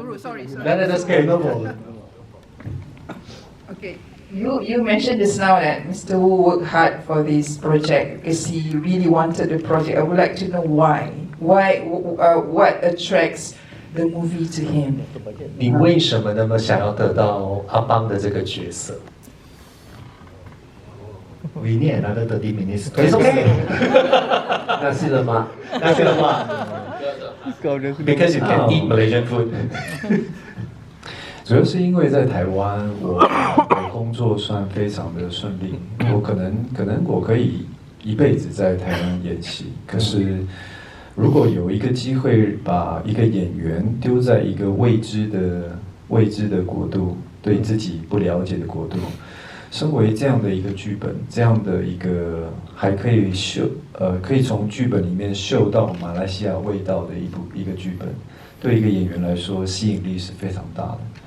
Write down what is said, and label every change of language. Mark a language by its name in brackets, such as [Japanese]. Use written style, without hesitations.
[English] Sorry. That's okay. No problem. Okay. You mentioned just now that Mr. Wu worked hard for this project because he really wanted the project. I would like to know why. What attracts the movie to him? [Chinese] 你为什么那么想要得到阿邦的这个角色 [English] We need another 30 minutes. It's okay. Nasi lemak. Nasi lemak. Because you can eat Malaysian food. [Chinese] 主要是因为在台湾，我工作算非常的顺利，我可能我可以一辈子在台湾演戏，可是如果有一个机会把一个演员丢在一个未知的国度，对自己不了解的国度，身为这样的一个剧本，这样的一个还可以可以从剧本里面嗅到马来西亚味道的一个剧本，对一个演员来说吸引力是非常大的。